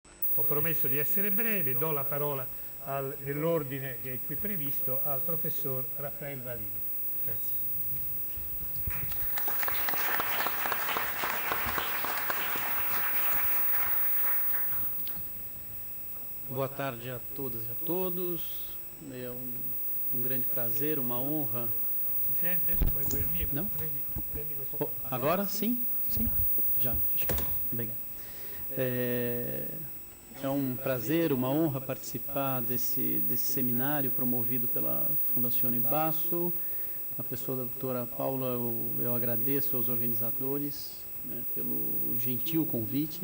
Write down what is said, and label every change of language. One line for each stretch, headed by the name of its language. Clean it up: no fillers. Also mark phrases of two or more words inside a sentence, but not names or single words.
Italian: Ho promesso di essere breve, do la parola nell'ordine che è qui previsto al professor Raffaele Valini. Grazie.
Portuguese: Boa tarde a todas e a todos. É um grande prazer, uma honra.
Italian: Si sente? Vuoi il mio? No? Prendi questo.
Portuguese: Oh, agora sim? Sim? Já. Obrigado. É um prazer, uma honra participar desse seminário promovido pela Fundazione Basso. Na pessoa da doutora Paula, eu agradeço aos organizadores, né, pelo gentil convite.